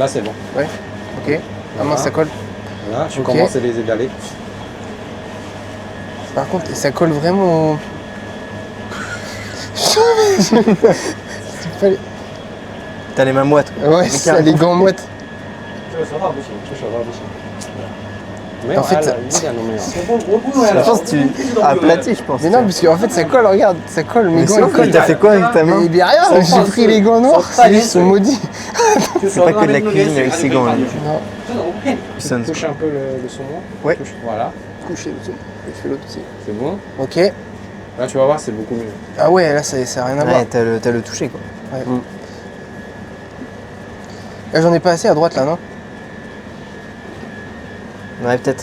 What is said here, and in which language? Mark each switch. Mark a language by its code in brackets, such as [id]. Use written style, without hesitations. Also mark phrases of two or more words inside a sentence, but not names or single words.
[fr] Là, c'est bon. Ok. Ah Voilà. mince, ça colle. Voilà, tu Ok. commences à les étaler. Par contre, ça colle vraiment. fallait- T'as les mains moites. Quoi. Ouais, c'est ça, les gants moites. [zh] 这个手套不行，这手套不行。没有 [fr] En fait, [zh] 挨了，一点都没有。我不用挨 [fr] Je [zh] 了。 [fr] pense que tu aplatis, je pense. Mais non, parce qu'en fait, ça colle, regarde, ça colle, mes Mais gants, c'est ils quoi? collent. T'as fait quoi avec ta main? Mais bien rien, j'ai pris les gants noirs, c'est juste, ils sont maudits. C'est pas que de la cuisine avec ces gants. Là. Non, [zh] 真的我不骗你。 [fr] Putain, Touche un peu le saumon. Ouais. Touche. Voilà, couché dessus. Je fais l'autre aussi. c'est bon. Ok. Là, tu vas voir, c'est beaucoup mieux. Ah ouais, là, ça a rien à voir. Ouais, t'as le touché quoi. Là, j'en ai pas assez à droite, là, non? Ouais, peut-être.